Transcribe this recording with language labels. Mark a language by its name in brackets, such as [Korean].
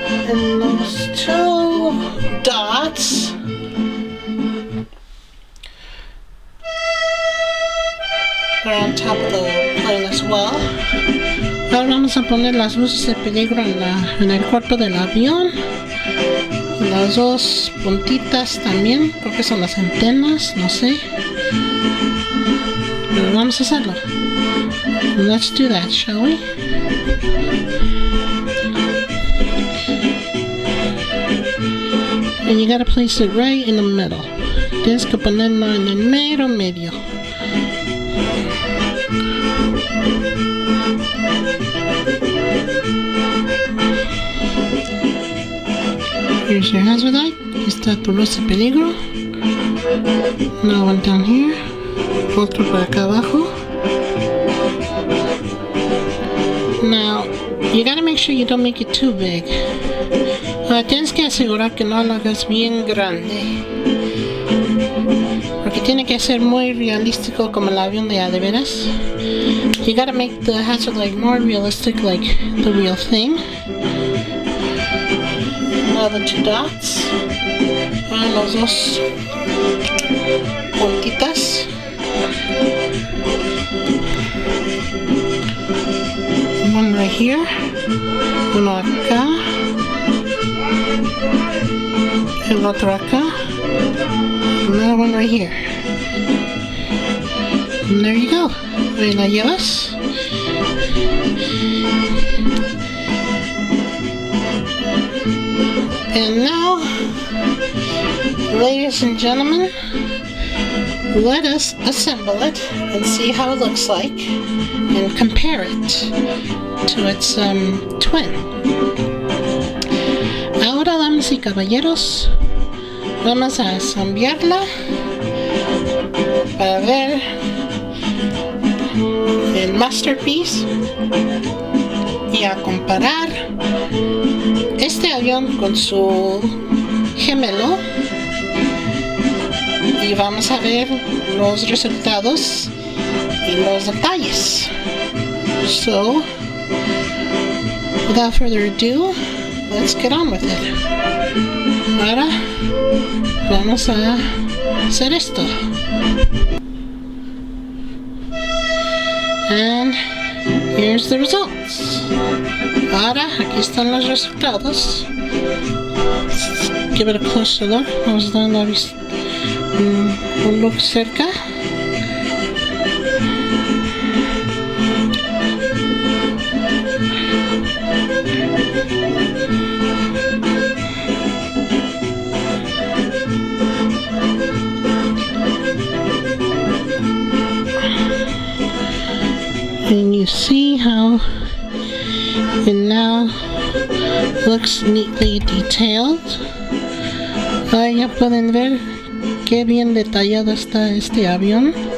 [English] And those two dots are on top of the plane as well. [Spanish] Ahora vamos a poner las luces de peligro en el cuerpo del avión. Y las dos puntitas también, creo que son las antenas, no sé. Pero vamos a hacerlo. [English] Let's do that, shall we? And you gotta place it right in the middle. [Spanish] Tienes que ponerlo en el mero medio. [English] Here's your hazard light. [Spanish] Aquí está tu luz de peligro. [English] Now one down here. [Spanish] Otro por acá abajo. [English] Now, you gotta make sure you don't make it too big. [Spanish] Tienes que asegurar que no lo hagas bien grande. Porque tiene que ser muy realístico como el avión de de veras. [English] You gotta make the hazard light more realistic, like the real thing. Now the two dots. [Spanish] Los dos puntitas. [English] One right here. [Spanish] Uno acá. El otro acá. [English] Another one right here. And there you go. [Spanish] Ahí la llevas. [English] And now, ladies and gentlemen, let us assemble it and see how it looks like and compare it to its twin. [Spanish] Ahora, damas y caballeros, vamos a ensamblarla para ver el masterpiece y a comparar este avión con su gemelo, y vamos a ver los resultados y los detalles. [English] So, without further ado, let's get on with it. [Spanish] Ahora vamos a hacer esto. [English] And here's the results. [Spanish] Ahora aquí están los resultados. [English] Let's give it a closer look. [Spanish] Vamos a dar un look cerca. [English] And you see how it now looks neatly detailed. [Spanish] Ya pueden ver qué bien detallado está este avión.